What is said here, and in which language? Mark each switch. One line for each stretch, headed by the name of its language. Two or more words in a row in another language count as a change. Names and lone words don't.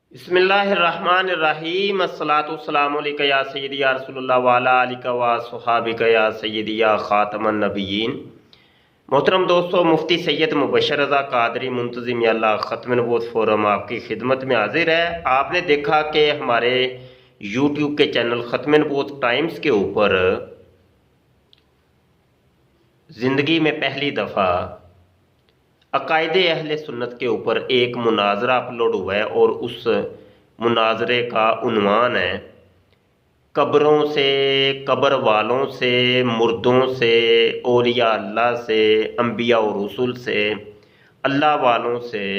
Arabic: بسم الله الرحمن الرحيم الصلاة والسلام عليك يا سيدي يا رسول الله وعلى آلك وأصحابك يا سيدي يا خاتم النبيين.
Urdu: محترم دوستوں، مفتی سید مبشر رضا قادری منتظم اللہ ختم نبوت فورم آپ کی خدمت میں حاضر ہے. آپ نے دیکھا کہ ہمارے یوٹیوب کے چینل ختم نبوت ٹائمز کے اوپر زندگی میں پہلی دفعہ عقائدِ اہلِ سنت کے اوپر ایک مناظرہ اپلوڈ ہوا ہے اور اس مناظرے کا عنوان ہے قبروں سے، قبر والوں سے، مردوں سے، اولیاء اللہ سے، انبیاء اور رسول سے، اللہ والوں سے